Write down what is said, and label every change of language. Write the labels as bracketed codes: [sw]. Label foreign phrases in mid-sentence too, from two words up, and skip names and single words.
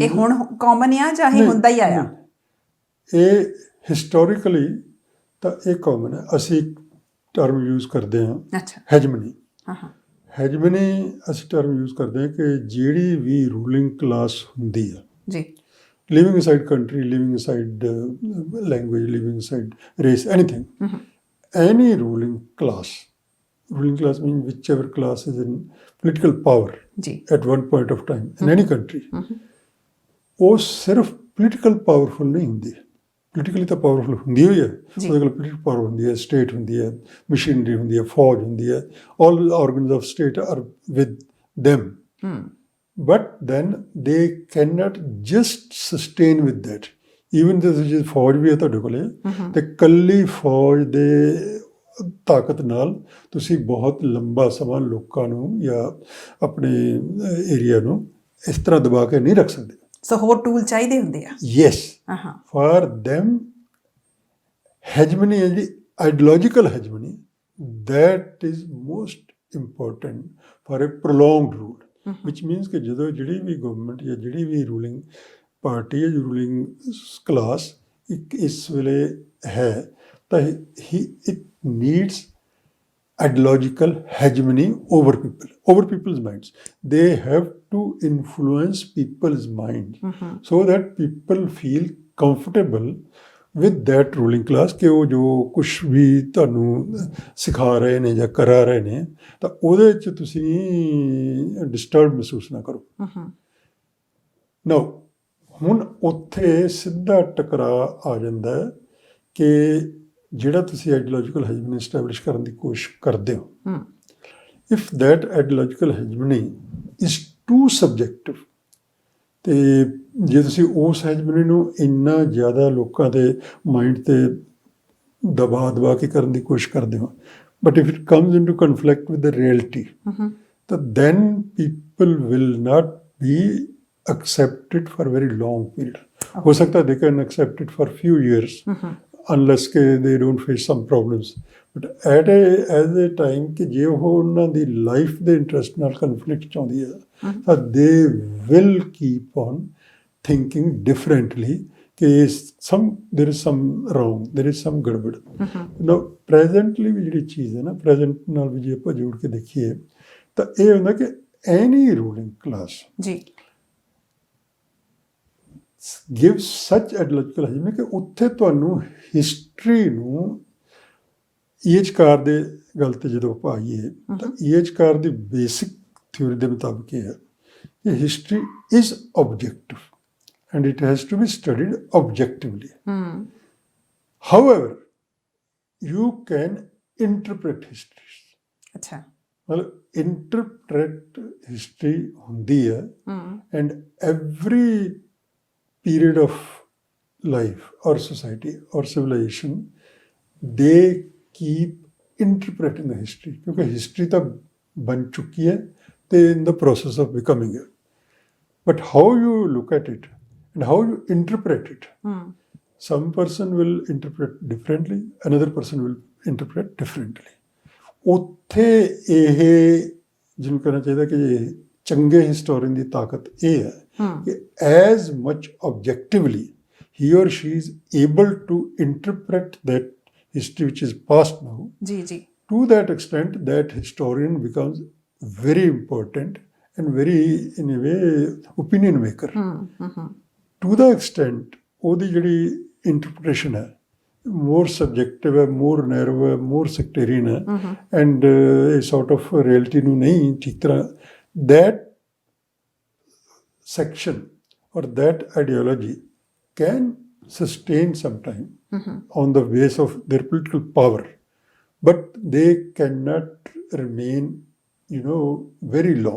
[pa] ਇਹ ਹੁਣ ਕਾਮਨ ਆ ਜਾਂ ਇਹ ਹੁੰਦਾ ਹੀ ਆਇਆ? ਇਹ ਹਿਸਟੋਰੀਕਲੀ ਤਾਂ ਇਹ ਕਾਮਨ ਹੈ. ਅਸੀਂ [en] term use [pa] ਕਰਦੇ ਹਾਂ ਹੈਜਮਨੀ. ਹੈਜਮਨੀ ਅਸੀਂ [en] term use [pa] ਕਰਦੇ ਹਾਂ ਕਿ ਜਿਹੜੀ ਵੀ [en] ruling class [pa] ਹੁੰਦੀ ਆ ਜੀ, [en] living inside country, living inside language, living inside race, anything. Any ruling class means whichever class is in political power at one point of time in any country. [pa] ਉਹ ਸਿਰਫ [en] political powerful [pa] ਨਹੀਂ ਹੁੰਦੀ, politically ਤਾਂ powerful ਹੁੰਦੀ ਹੋਈ ਹੈ, ਉਹਦੇ ਕੋਲ [en] political power [pa] ਹੁੰਦੀ ਹੈ, state ਹੁੰਦੀ ਹੈ, machinery ਹੁੰਦੀ ਹੈ, ਫੌਜ ਹੁੰਦੀ ਹੈ, [en] all organs of state are with them. But then they cannot just sustain with that. [pa] Even ਜੇ ਫੌਜ ਵੀ ਹੈ ਤੁਹਾਡੇ ਕੋਲੇ ਤੇ ਇਕੱਲੀ ਫੌਜ ਦੇ ਤਾਕਤ ਨਾਲ ਤੁਸੀਂ ਬਹੁਤ ਲੰਬਾ ਸਮਾਂ ਲੋਕਾਂ ਨੂੰ ਜਾਂ ਆਪਣੇ ਏਰੀਆ ਨੂੰ ਇਸ ਤਰ੍ਹਾਂ ਦਬਾ ਕੇ ਨਹੀਂ ਰੱਖ ਸਕਦੇ. ਸੋ ਹੋਰ ਟੂਲ ਚਾਹੀਦੇ ਹੁੰਦੇ ਆ. [en] Yes, for them hegemony [pa] ਹੈ ਜੀ, [en] ideological hegemony, that is most important for a prolonged rule, which means [pa] ਕਿ ਜਦੋਂ ਜਿਹੜੀ ਵੀ [en] ਗਵਰਨਮੈਂਟ ਜਾਂ ਜਿਹੜੀ ਵੀ ruling party ਹੈ, ruling class [pa] ਇੱਕ ਇਸ ਵੇਲੇ ਹੈ ਤਾਂ [en] it needs ideological hegemony over people's minds. They have to influence people's mind so that people feel comfortable with that ruling class [pa] ਕਿ ਉਹ ਜੋ ਕੁਛ ਵੀ ਤੁਹਾਨੂੰ ਸਿਖਾ ਰਹੇ ਨੇ ਜਾਂ ਕਰਾ ਰਹੇ ਨੇ ਤਾਂ ਉਹਦੇ 'ਚ ਤੁਸੀਂ ਡਿਸਟਰਬ ਮਹਿਸੂਸ ਨਾ ਕਰੋ। ਨਾ ਹੁਣ ਉੱਥੇ ਸਿੱਧਾ ਟਕਰਾਅ ਆ ਜਾਂਦਾ ਹੈ ਕਿ ਜਿਹੜਾ ਤੁਸੀਂ [en] ideological hegemony establish [pa] ਕਰਨ ਦੀ ਕੋਸ਼ਿਸ਼ ਕਰਦੇ ਹੋ, [en] if that ideological hegemony is too subjective, [pa] ਅਤੇ ਜੇ ਤੁਸੀਂ ਉਸ ਹੈਜਮਨੀ ਨੂੰ ਇੰਨਾ ਜ਼ਿਆਦਾ ਲੋਕਾਂ ਦੇ ਮਾਈਂਡ 'ਤੇ ਦਬਾ ਕੇ ਕਰਨ ਦੀ ਕੋਸ਼ਿਸ਼ ਕਰਦੇ ਹੋ, [en] but if it comes into conflict with the reality ਤਾਂ then people will not be accepted for a very long period. [pa] ਹੋ ਸਕਦਾ [en] they can accept it for few years unless they don't face some problems. But as a time [pa] ਕਿ ਜੇ ਉਹ ਉਹਨਾਂ ਦੀ ਲਾਈਫ ਦੇ ਇੰਟਰਸਟ ਨਾਲ ਕਨਫਲਿਕਟ 'ਚ ਆਉਂਦੀ ਹੈ ਤਾਂ [en] they will keep on thinking differently ਕਿ there is some wrong, there is some ਗੜਬੜ। Now presently [pa] ਵੀ ਜਿਹੜੀ ਚੀਜ਼ ਹੈ ਨਾ, present ਨਾਲ ਵੀ ਜੇ ਆਪਾਂ ਜੋੜ ਕੇ ਦੇਖੀਏ ਤਾਂ ਇਹ ਹੁੰਦਾ ਕਿ [en] any ruling class [pa] ਜੀ [en] give such ideological hegemony [pa] ਕਿ ਉੱਥੇ ਤੁਹਾਨੂੰ ਹਿਸਟਰੀ ਨੂੰ ਈਐਚਕਾਰ ਦੇ ਗੱਲ 'ਤੇ ਜਦੋਂ ਆਪਾਂ ਆਈਏ ਤਾਂ ਈਐਚਕਾਰ ਦੀ [en] basic theory [pa] ਦੇ ਮੁਤਾਬਕ ਇਹ ਹੈ ਕਿ [en] history is objective and it has to be studied objectively. However, you can interpret history. [pa] ਅੱਛਾ, [en] ਮਤਲਬ interpret history [pa] ਹੁੰਦੀ ਹੈ [en] and every period of life or society or civilization, they keep interpreting the history [pa] ਕਿਉਂਕਿ ਹਿਸਟਰੀ ਤਾਂ ਬਣ ਚੁੱਕੀ ਹੈ ਤੇ [en] in the process of becoming it. But how you look at it and how you interpret it, some person will interpret differently, another person will interpret differently. [pa] ਉੱਥੇ ਇਹ ਜਿਹਨੂੰ ਕਹਿਣਾ ਚਾਹੀਦਾ ਕਿ ਚੰਗੇ ਹਿਸਟੋਰੀਅਨ ਦੀ ਤਾਕਤ ਇਹ ਹੈ ਕਿ [en] as much objectively he or she is able to interpret that history which is past now, to that extent that historian becomes very important and very in a way opinion maker. To the extent [pa] ਉਹਦੀ ਜਿਹੜੀ [en] interpretation ਹੈ more subjective ਹੈ, more narrow ਹੈ, more sectarian ਹੈ and a sort of reality [pa] ਨੂੰ ਨਹੀਂ ਠੀਕ ਤਰ੍ਹਾਂ, [en] that section or that ideology can sustain some time on the base of their political power, but they cannot remain, very long.